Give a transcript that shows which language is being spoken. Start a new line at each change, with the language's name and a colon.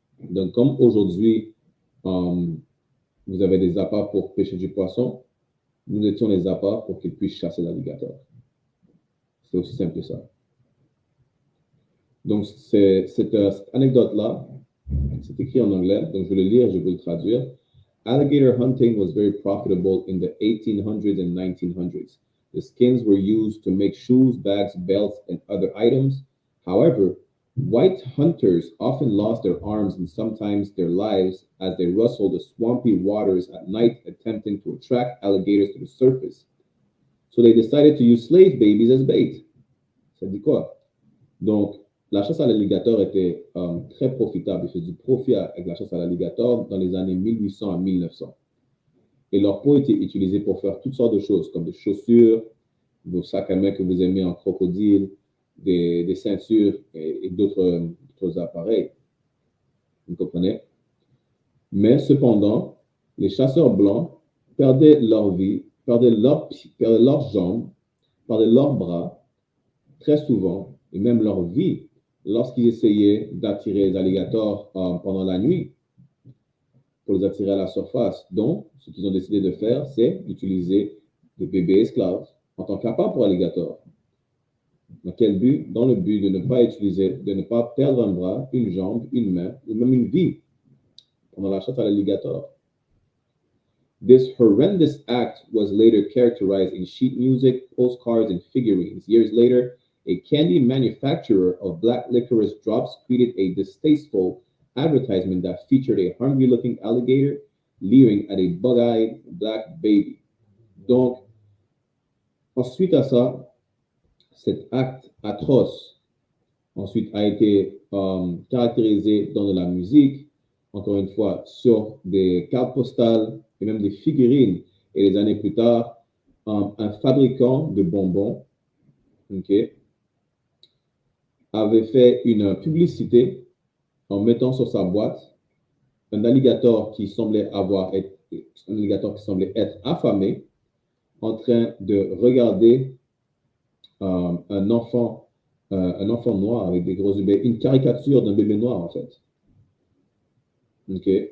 French: Donc, comme aujourd'hui, vous avez des appâts pour pêcher du poisson, nous étions les appâts pour qu'ils puissent chasser l'alligator. C'est aussi simple que ça. Donc, cette anecdote-là, c'est écrit en anglais, donc je vais le lire, je vais le traduire.
English: Alligator hunting was very profitable in the 1800s and 1900s. The skins were used to make shoes, bags, belts, and other items. However, white hunters often lost their arms and sometimes their lives as they rustled the swampy waters at night attempting to attract alligators to the surface. So they decided to use slave babies as bait.
French: Ça dit quoi? Donc, la chasse à l'alligator était très profitable. Ils faisaient du profit avec la chasse à l'alligator dans les années 1800 à 1900. Et leur peau était utilisée pour faire toutes sortes de choses, comme des chaussures, vos sacs à main que vous aimez en crocodile, des ceintures et d'autres appareils. Vous comprenez? Mais cependant, les chasseurs blancs perdaient leur vie, perdaient leurs jambes, perdaient leurs bras, très souvent, et même leur vie, lorsqu'ils essayaient d'attirer les alligators pendant la nuit, pour les attirer à la surface. Donc, ce qu'ils ont décidé de faire, c'est d'utiliser des bébés esclaves en tant qu'appât pour alligators. Dans quel but? Dans le but de ne pas de ne pas perdre un bras, une jambe, une main, ou même une vie pendant la chasse à l'alligator.
English: This horrendous act was later characterized in sheet music, postcards, and figurines. Years later, a candy manufacturer of black licorice drops created a distasteful advertisement that featured a hungry-looking alligator leering at a bug-eyed black baby.
French: Donc, ensuite à ça, cet acte atroce ensuite a été caractérisé dans de la musique, encore une fois, sur des cartes postales et même des figurines. Et des années plus tard, un fabricant de bonbons, avait fait une publicité en mettant sur sa boîte un alligator qui semblait être affamé, en train de regarder un enfant noir avec des gros yeux, une caricature d'un bébé noir en fait. Ok.